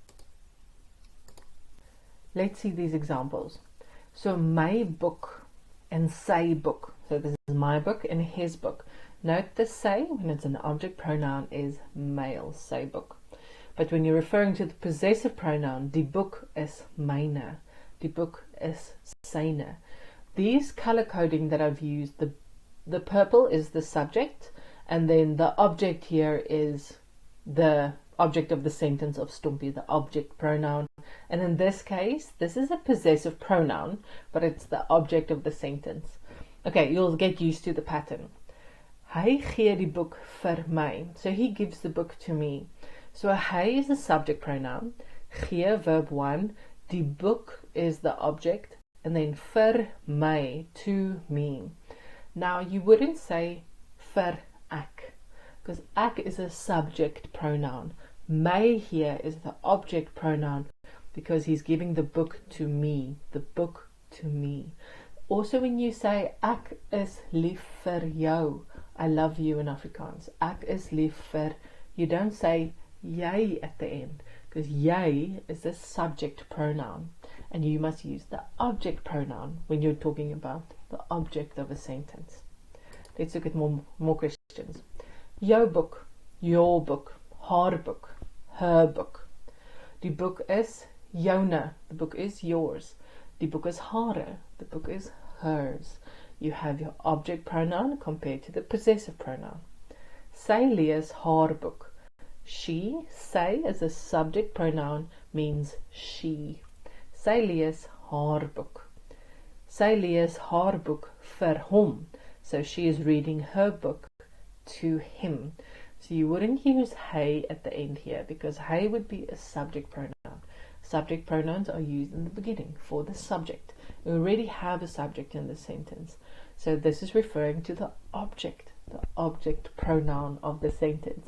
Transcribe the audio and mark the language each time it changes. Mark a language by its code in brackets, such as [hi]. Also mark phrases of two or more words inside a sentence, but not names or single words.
[en] Let's see these examples. So my book and sy book. So this is my book and his book. Note the sy when it's an object pronoun is male, sy book. But when you're referring to the possessive pronoun, [af] die boek is myne, die boek is syne. [en] These color coding that I've used, the purple is the subject, and then the object here is the object of the sentence of STOMPI, the object pronoun. And in this case, this is a possessive pronoun, but it's the object of the sentence. Okay, you'll get used to the pattern. [af] Hy gee die boek vir my. [en] So he gives the book to me. So hy is the subject pronoun, gee verb 1, [af] die boek [en] is the object, and then [af] vir my, [en] to me. Now you wouldn't say [af] vir ek, [en] because ek is a subject pronoun. My here is the object pronoun because he's giving the book to me, the book to me. Also when you say [af] ek is lief vir jou, [en] I love you in Afrikaans. [af] Ek is lief vir, [en] you don't say jy at the end, because jy is the subject pronoun, and you must use the object pronoun when you're talking about the object of a sentence. Let's look at more questions. [af] Jou boek, [en] your book, [af] haar boek, [en] her book. [af] Die boek is joune, [en] the book is yours. [af] Die boek is hare, [en] the book is hers. You have your object pronoun compared to the possessive pronoun. [af] Sy lees haar boek. [en] She, sy as a subject pronoun means she. [af] Sy lees haar boek. Sy lees haar boek vir hom. [en] So she is reading her book to him. So you wouldn't use hy at the end here because hy would be a subject pronoun. subject pronouns are used in the beginning for the subject. We already have a subject in the sentence. So this is referring to the object pronoun of the sentence.